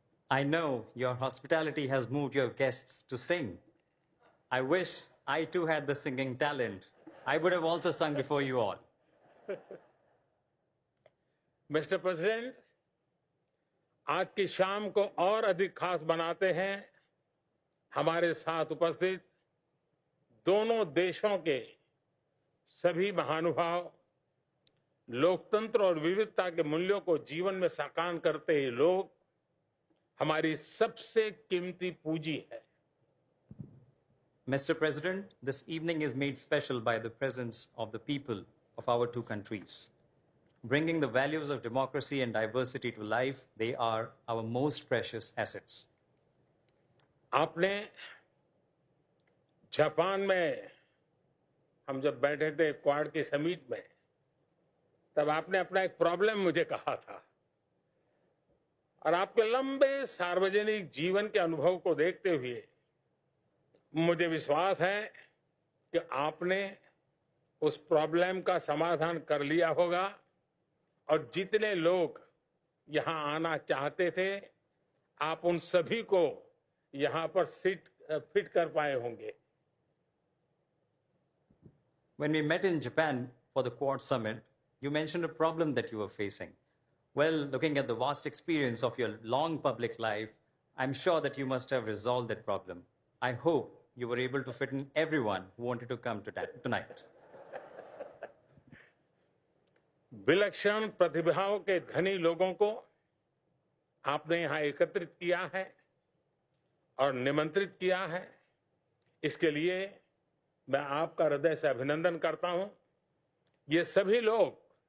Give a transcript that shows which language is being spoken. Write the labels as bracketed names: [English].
[English] I know your hospitality has moved your guests to sing. I wish I too had the singing talent. I would have also sung before you all. [Hindi] Mister president, आज की शाम को और अधिक खास बनाते हैं हमारे साथ उपस्थित दोनों देशों के सभी महानुभाव, लोकतंत्र और विविधता के मूल्यों को जीवन में साकार करते ही लोग हमारी सबसे कीमती पूंजी है। [English] Mr. President, this evening is made special by the presence of the people of our two countries. Bringing the values of democracy and diversity to life, they are our most precious assets. [Hindi] आपने Japan में हम जब बैठे थे quad की summit में, तब आपने अपना एक प्रॉब्लम मुझे कहा था और आपके लंबे सार्वजनिक जीवन के अनुभव को देखते हुए मुझे विश्वास है कि आपने उस प्रॉब्लम का समाधान कर लिया होगा और जितने लोग यहां आना चाहते थे, आप उन सभी को यहां पर फिट कर पाए होंगे। [English] When we met in Japan for the Quad Summit, you mentioned a problem that you were facing. Well, looking at the vast experience of your long public life, I'm sure that you must have resolved that problem. I hope you were able to fit in everyone who wanted to come tonight. [Hindi] विलक्षण प्रतिभाओं के धनी लोगों को आपने यहां एकत्रित किया है और निमंत्रित किया है। इसके लिए मैं आपका हृदय से अभिनंदन करता हूं। ये सभी लोग